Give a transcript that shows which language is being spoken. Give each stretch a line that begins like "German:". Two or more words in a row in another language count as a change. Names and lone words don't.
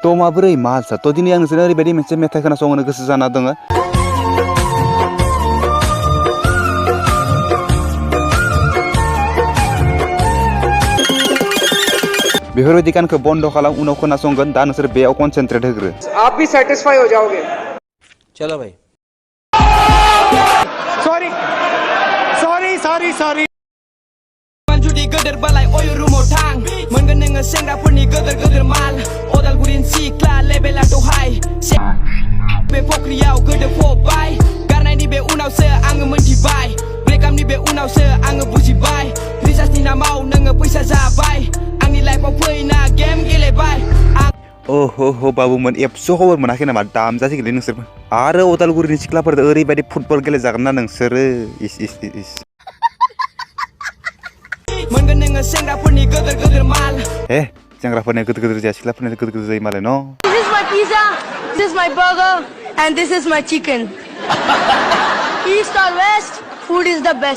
Bodo: थ' माबोरै मा आलसा थ' दिनै आं नोंसोरनो ओरैबायदि मोनसे मेथाइ खोनासंनो गोसो जाना दङ बेफोरबायदि गानखौ बन्द खालाम उनाव खोनासंगोन दा नोंसोर बेयाव कनसेन्ट्रेट होग्रो
Hindi: आप भी सेटिस्फाई हो जाओगे चलो भाई
English: sorry sorry sorry sorry
Bodo: जुदि गोदोर बालाय अय रुमाव थां मोनगोन नोङो सेंग्राफोरनि गोदोर गोदोर माल अदालगुरिनि सिख्ला लेभेला दहाय बे फख्रियाव गोदो फबाय गारनायनि बे उनावसो आङो मोनथिबाय ब्रेकआपनि बे उनावसो आङो बुजिबाय रिसार्चनि नामाव नोङो फैसा जाबाय आंनि लाइफआव फैना गेम गेलेबाय हो बाबुमोन एबसु खबर मोनाखै नामा दामजासिगोनलै नोंसोरबो आरो अदालगुरिनि सिख्लाफोरजों ओरैबायदि फुटबल गेलेजागोन ना नोंसोरो इस इस इस मोनगोन नोङो सेंग्राफोरनि गोदोर गोदोर माल सेंग्राफोरनि गोदोर गोदोर जाया सिख्लाफोरनि गोदोर गोदोर जायो मालाय न
English: This is my pizza, this is my burger, and this is my chicken. East or west, food is the best.